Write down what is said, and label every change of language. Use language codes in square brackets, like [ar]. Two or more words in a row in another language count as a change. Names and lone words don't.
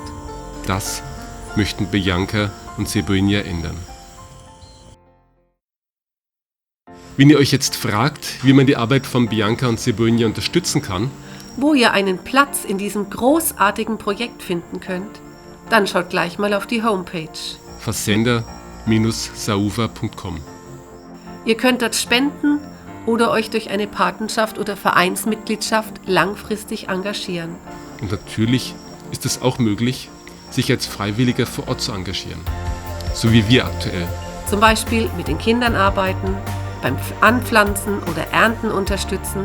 [de] Das möchten Bianca und Sebonia ändern. Wenn ihr euch jetzt fragt, wie man die Arbeit von Bianca und Sebonia unterstützen kann, Wo ihr einen Platz in diesem großartigen Projekt finden könnt, dann schaut gleich mal auf die Homepage. fazenda-sauva.com. Ihr könnt dort spenden oder euch durch eine Patenschaft oder Vereinsmitgliedschaft langfristig engagieren. Und natürlich ist es auch möglich, sich als Freiwilliger vor Ort zu engagieren. So wie wir aktuell. Zum Beispiel mit den Kindern arbeiten, beim Anpflanzen oder Ernten unterstützen